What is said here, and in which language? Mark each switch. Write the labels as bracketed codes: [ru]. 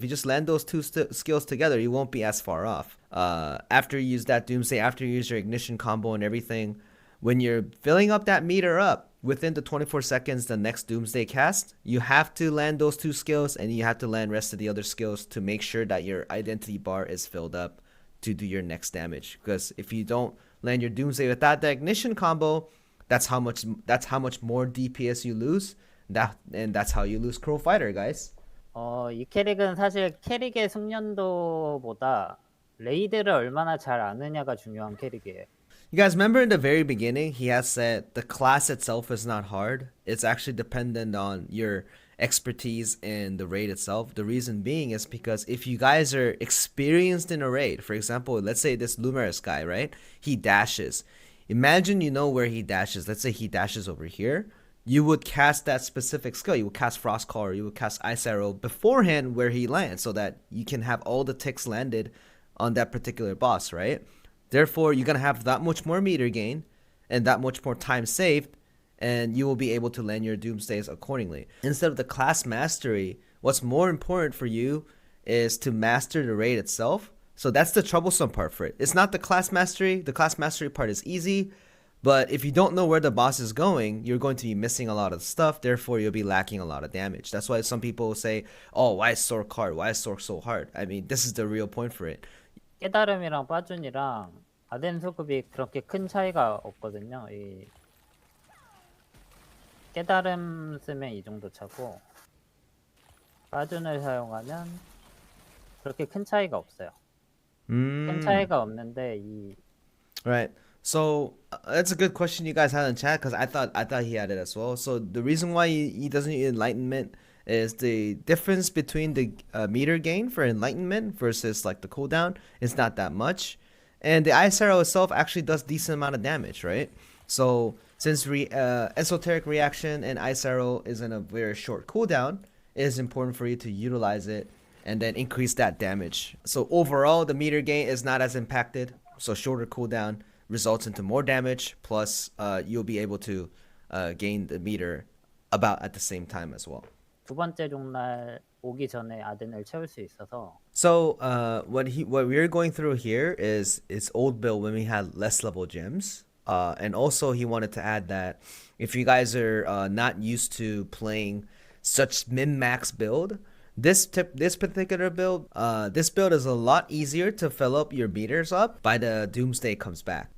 [en] If you just land those 2 skills together, you won't be as far off. After you use that Doomsday, after you use your Ignition combo and everything, when you're filling up that meter up, within the 24 seconds the next Doomsday cast, you have to land those 2 skills, and you have to land rest of the other skills to make sure that your identity bar is filled up to do your next damage. Because if you don't land your Doomsday without the Ignition combo, that's how much more DPS you lose. And that's how you lose Crow Fighter, guys. [ko] 이 캐릭은 사실 캐릭의 숙련도보다 레이드를 얼마나 잘 아느냐가 중요한 캐릭이에요. [en] You guys remember in the very beginning, he has said the class itself is not hard. It's actually dependent on your expertise in the raid itself. The reason being is because if you guys are experienced in a raid, for example, let's say this Lumerus guy, right? He dashes. Imagine you know where he dashes. Let's say he dashes over here. You would cast that specific skill. You would cast Frost Call, or you would cast Ice Arrow beforehand where he lands, so that you can have all the ticks landed on that particular boss, right? Therefore, you're going to have that much more meter gain and that much more time saved, and you will be able to land your Doomsdays accordingly. Instead of the class mastery, what's more important for you is to master the raid itself. So that's the troublesome part for it. It's not the class mastery. The class mastery part is easy, but if you don't know where the boss is going, you're going to be missing a lot of stuff. Therefore, you'll be lacking a lot of damage. That's why some people say, oh, why is Sorc hard? Why is Sorc so hard? I mean, this is the real point for it. [ko] 깨달음이랑 빠준이랑 아덴 수급이 그렇게 큰 차이가 없거든요. 이 깨달음 쓰면 이 정도 차고 빠준을 사용하면 그렇게 큰 차이가 없어요. 큰 차이가 없는데 이 [en] Right. So that's a good question you guys had in chat, because I thought he had it as well. So the reason why he doesn't use Enlightenment is the difference between the meter gain for Enlightenment versus like the cooldown is not that much, and the Ice Arrow itself actually does decent amount of damage, right? So since Esoteric Reaction and Ice Arrow is in a very short cooldown, it is important for you to utilize it and then increase that damage. So overall, the meter gain is not as impacted, so shorter cooldown, results into more damage, plus you'll be able to gain the meter about at the same time as well. [ko] 두 번째 종날 오기 전에 아덴을 채울 수 있어서 [en] So what we're going through here is old build when we had less level gems, and also he wanted to add that if you guys are not used to playing such min-max build, this particular build, this build is a lot easier to fill up your meters up by the Doomsday comes back.